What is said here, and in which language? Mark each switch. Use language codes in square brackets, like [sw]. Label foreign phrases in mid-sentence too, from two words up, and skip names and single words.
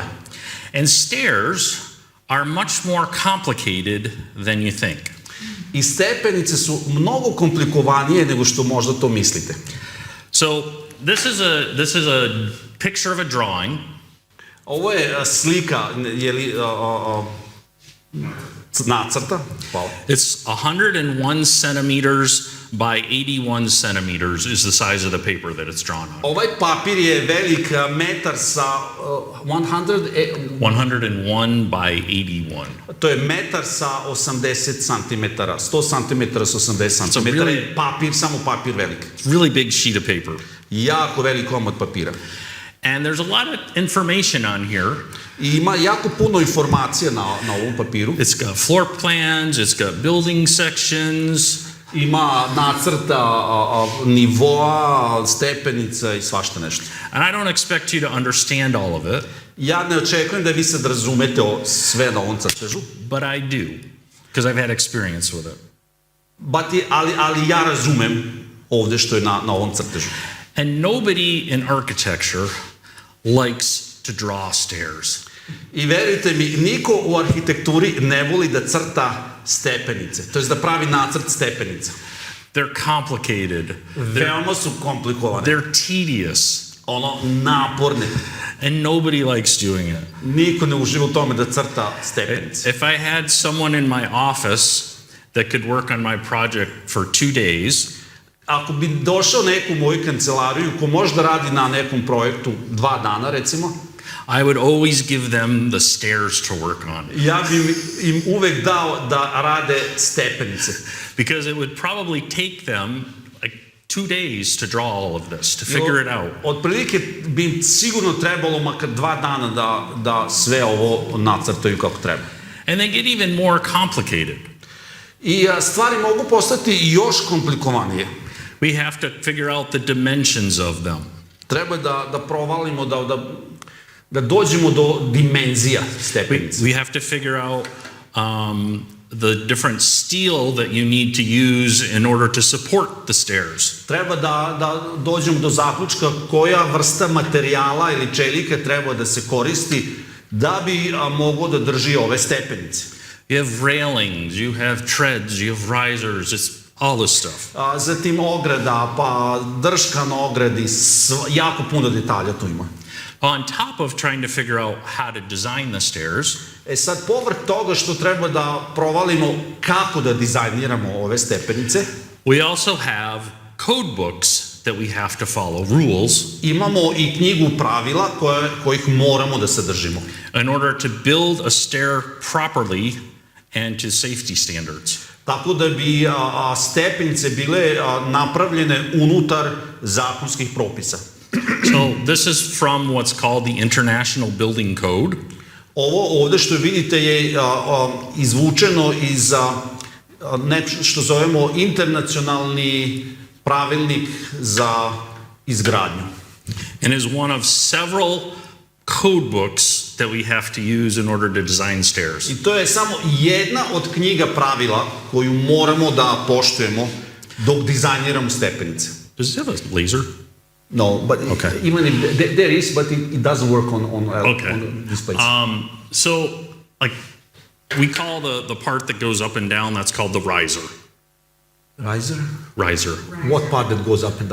[en] And stairs are much more complicated than you think. [sr] I stepenice su mnogo komplikovanije nego što možda to mislite. [en] So this is a picture of a drawing. [sr] Ovo je slika, nacrta. Hvala. [en] It's 101 centimeters by 81 centimeters is the size of the paper that it's drawn on. [sr] Ovaj papir je velik metar sa [en] 101 by 81. [sr] To je metar sa 80 centimetara. 100 centimetara sa 80 centimetara. Papir, samo papir velik. [en] Really big sheet of paper. [sr] Jako velik komad papira. [en] And there's a lot of information on here. [sr] I ima jako puno informacija na ovom papiru. [en] It's got floor plans, it's got building sections. [sr] Ima nacrta nivoa, stepenica i svašta nešto. [en] And I don't expect you to understand all of it. [sr] Ja ne očekujem da vi sad razumete sve na ovom crtežu. [en] But I do, because I've had experience with it. [sr] Ali ja razumem ovde što je na ovom crtežu. [en] And nobody in architecture likes to draw stairs. [sr] I verujte mi, niko u arhitekturi ne voli da crta stepenice, to jest da pravi nacrt stepenica. [en] They're complicated. [sr] Veoma su komplikovane. [en] They're tedious. [sr] Naporne. [en] And nobody likes doing it. [sr] Niko ne uživa u tome da crta stepenice. [en] If I had someone in my office that could work on my project for 2 days, [sr] ako bi došao neko u moju kancelariju ko može da radi na nekom projektu 2 dana, recimo, [en] I would always give them the stairs to work on. [sr] Ja bi im uvek dao da rade stepenice. [en] Because it would probably take them like 2 days to draw all of this, to figure it out. [sr] Otprilike bi im sigurno trebalo makar 2 dana da sve ovo nacrtaju kako treba. [en] And they get even more complicated. [sr] I stvari mogu postati još komplikovanije. [en] We have to figure out the dimensions of them. [sr] Treba da provalimo, da dođemo do dimenzija stepenica. [en] We have to figure out the different steel that you need to use in order to support the stairs. [sr] Treba da dođemo do zaključka koja vrsta materijala ili čelika treba da se koristi da bi moglo da drži ove stepenice. [en] You have railings, you have treads, you have risers. It's all this stuff. [sr] Zatim ograda, pa drška na ogradi, jako puno detalja tu ima. [en] On top of trying to figure out how to design the stairs, [sr] Sad, povrh toga što treba da provalimo kako da dizajniramo ove stepenice, [en] we also have code books that we have to follow, rules, [sr] imamo i knjigu pravila kojih moramo da se držimo. [en] in order to build a stair properly and to safety standards. [sr] Tako da bi stepenice bile napravljene unutar zakonskih propisa. [en] So this is from what's called the International Building Code. [sr] Ovo ovde što vidite je izvučeno iz što zovemo internacionalni pravilnik za izgradnju. [en] And is one of several code books that we have to use in order to design stairs. [sr] I to je samo jedna od knjiga pravila koju moramo da poštujemo dok dizajniramo stepenice. [en] Does it have a laser? No, but Okay. even if there is, but it doesn't work on Okay. displays. So, like, we call the part that goes up and down, that's called the riser. Riser? Riser, What part that goes up and down?